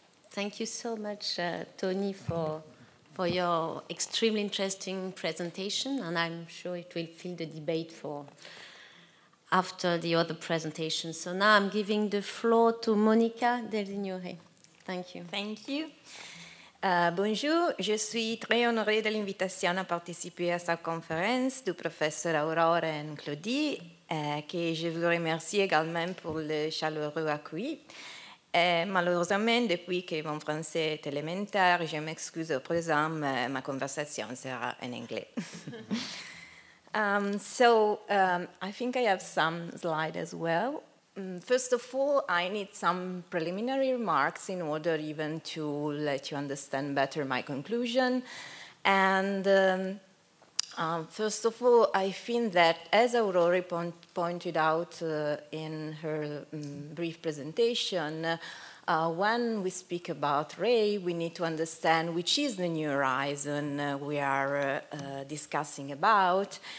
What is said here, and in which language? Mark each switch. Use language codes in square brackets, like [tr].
[en] Thank you so much, Tony, for your extremely interesting presentation, and I'm sure it will fill the debate for after the other presentation. So now I'm giving the floor to Monica Delsignore. Thank you. Thank you. [fr] Bonjour, je suis très honorée de l'invitation à participer à cette conférence du professeur Aurore et Claudie, que je vous remercie également pour le chaleureux accueil. Malheureusement, depuis que mon français est élémentaire, je m'excuse au présent, ma conversation sera en anglais. [en] I think I have some slides as well. First of all, I need some preliminary remarks in order even to let you understand better my conclusion. And first of all, I think that, as Aurore pointed out in her brief presentation, when we speak rail, we need to understand which is the new horizon we are discussing about.